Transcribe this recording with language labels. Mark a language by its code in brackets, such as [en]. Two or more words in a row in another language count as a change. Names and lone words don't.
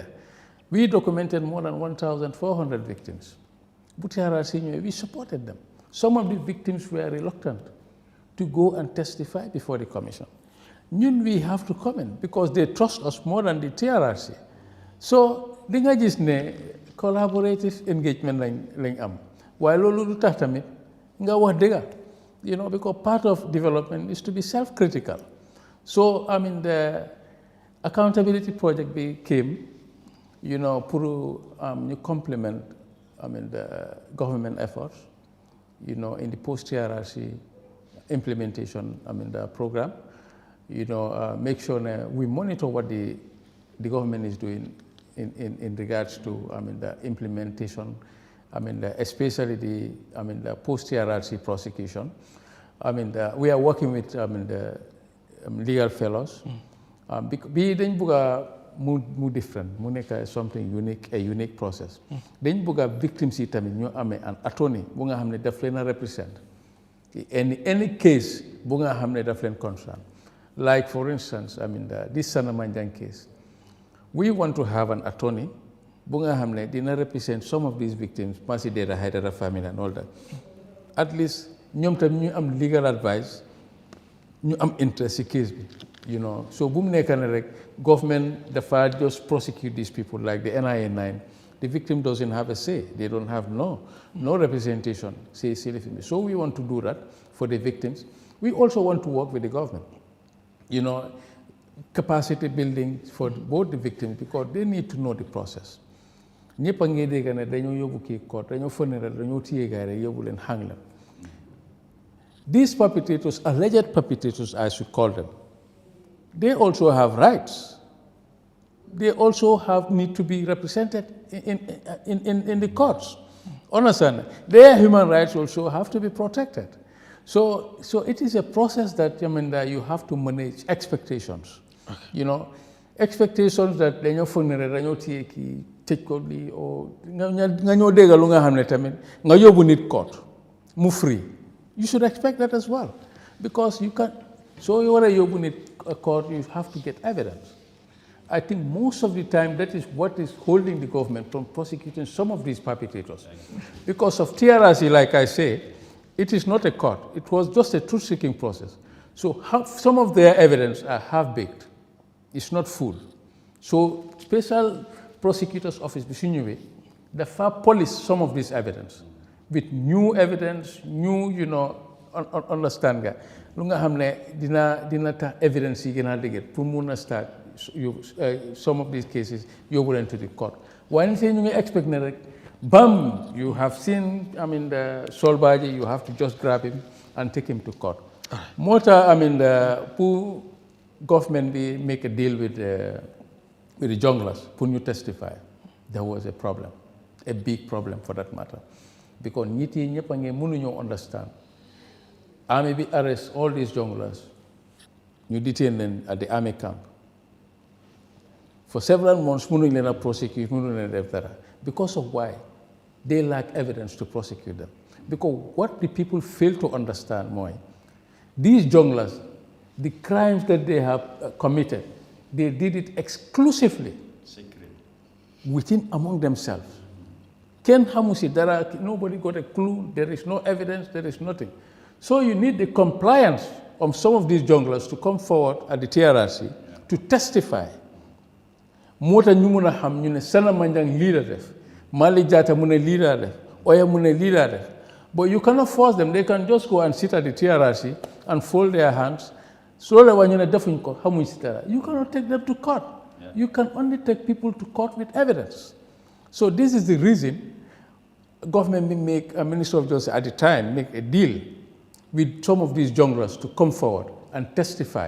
[en] We documented more than 1,400 victims. But TRRC, we supported them. Some of the victims were reluctant to go and testify before the commission. We have to comment because they trust us more than the TRRC. So, [wo] dinga gis ne [en] collaborative engagement [wo] lañ am. While lolu du tax tamit nga wax dëgga, [en] you know, because part of development is to be self-critical. So, I mean, the accountability project came, you know, to complement, I mean, the government efforts, you know, in the post-TRRC implementation, I mean, the program, you know, make sure we monitor what the government is doing in regards to, I mean, the implementation, I mean, especially the post-TRRC prosecution. I mean, we are working with, I mean, the legal fellows. [wo] Be dañ buga mu different, mu nekk [en] something unique, a unique process. [wo] Dañ buga victims yi tamit ñu amé [en] an attorney [wo] bu nga xamné daf leen represent. [en] Any case [wo] bu nga xamné daf leen concern. [en] Like for instance, I mean this Sanna Manjang case. We want to have an attorney [wo] bu nga xamné dina [en] represent some of these victims, Masi Deda Haidara family and all that. At least [wo] ñom tam ñu am [en] legal advice. You am interest in case, you know. So, boom government dafa just prosecute these people like the NIA 9. The victim doesn't have a say. They don't have no representation. So we want to do that for the victims. We also want to work with the government. You know, capacity building for both the victims because they need to know the process. [wo] Ñepp nga dégg ne dañoo yóbbu kii court dañoo fënere dañoo téye gaay rek yóbbu leen hang leen. [en] These perpetrators, alleged perpetrators, I should call them, they also have rights. They also need to be represented in the courts. Understand? Their human rights also have to be protected. So it is a process that, I mean, that you have to manage expectations. Okay. You know, expectations that [wo] dañoo fënere dañoo téye kii tëj ko lii or nga ñoo dégg lu nga xam ne tamit nga yóbbu nit court mu free. [en] You should expect that as well, because you can't. So you want to open a court, you have to get evidence. I think most of the time that is what is holding the government from prosecuting some of these perpetrators. Because of TRRC, like I say, it is not a court. It was just a truth-seeking process. So some of their evidence are half-baked. It's not full. So Special Prosecutor's Office, the FAR police some of this evidence. With new evidence, new, you know, understand nga. [wo] Lu nga xamne dina ta evidence yi gëna dëgër pour mëna [en] start some of these cases [wo] yóbbu leen [en] to the court. When you [wo] ngi expect ne rek bam, [en] you have seen, I mean, the Solbaji, you have to just grab him and take him to court. Mota, I mean, pour government make a deal with the junglers, pour you testify, there was a problem, a big problem for that matter. [wo] Because niti ñepp nga mënuñu understand. [en] Army bi arrest all these junglers. You detain them at the army camp. For several months, [wo] mënuñ leen prosecute, mënuñ leen def dara. [en] Because of why? They lack evidence to prosecute them. Because what the people fail to understand more, these junglers, the crimes that they have committed, they did it exclusively within among themselves. Nobody got a clue, there is no evidence, there is nothing. So you need the compliance of some of these junglers to come forward at the TRRC to testify. [wo] Mota ñu mëna xam ñu ne Sanna Manjang lii la def, Mali Jatta mu ne lii la def, Oya mu ne lii la def. [en] But you cannot force them. They can just go and sit at the TRRC and fold their hands. Slowly, when you're definitely, you cannot take them to court. Yeah. You can only take people to court with evidence. So this is the reason government make a Minister of Justice at the time make a deal with some of these junglers to come forward and testify.